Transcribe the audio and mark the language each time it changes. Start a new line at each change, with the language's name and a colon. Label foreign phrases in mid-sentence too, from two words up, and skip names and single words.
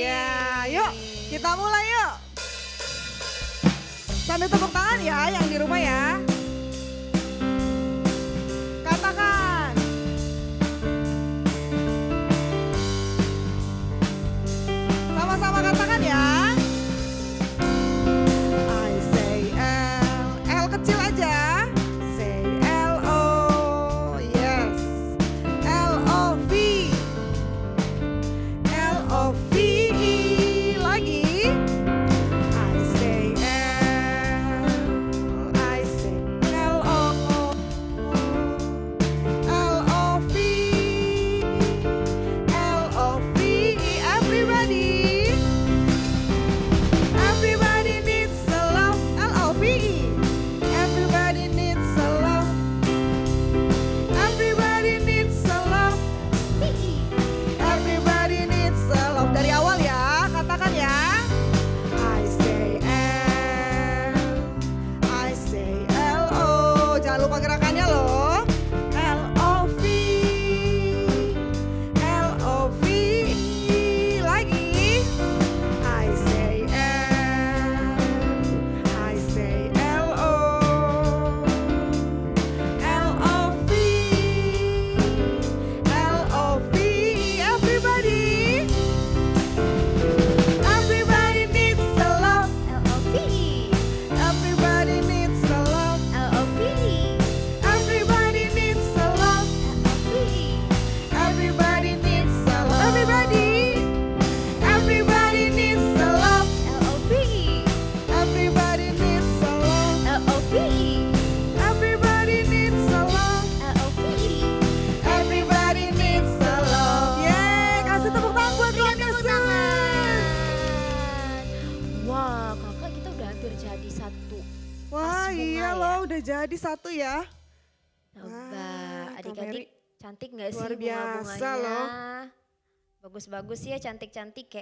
Indonesian: Ya, yuk kita mulai yuk. Sambil tepuk tangan ya yang di rumah ya. Katakan. Sama-sama katakan ya.
English: I say L
Indonesian: kecil aja.
English: Say L-O, yes. L-O-V. L-O-V-E lagi. I say L-O. L-O-V. L-O-V-E. Everybody. Everybody needs a love. L-O-V-E. Everybody needs a love. Everybody needs a love. Everybody needs a love.
Indonesian: Dari awal ya, katakan ya.
English: I say L-O.
Indonesian: Jangan lupa gerakannya loh.
English: L-O-V. L-O-V-E lagi. I say L-O. L-O-V. L-O-V-E. Everybody. Everybody needs a love. L-O-V-E. Everybody needs a love. L-O-V-E. Everybody needs a love. L-O-V-E. Everybody needs a love. Everybody needs a love. L-O-V-E. Everybody needs a love. L-O-V-E. Everybody needs a love. L-O-V-E. Everybody needs a love.
Indonesian: Yeay, kasih tepuk tangan buat Tuhan Yesus. Wah kakak kita udah hampir jadi satu. Wah Mas bunga iya ya. loh udah jadi satu ya. Coba Wah, Kak Mary, adik-adik cantik gak sih luar biasa bunga-bunganya? loh. Bagus-bagus ya, cantik-cantik kayak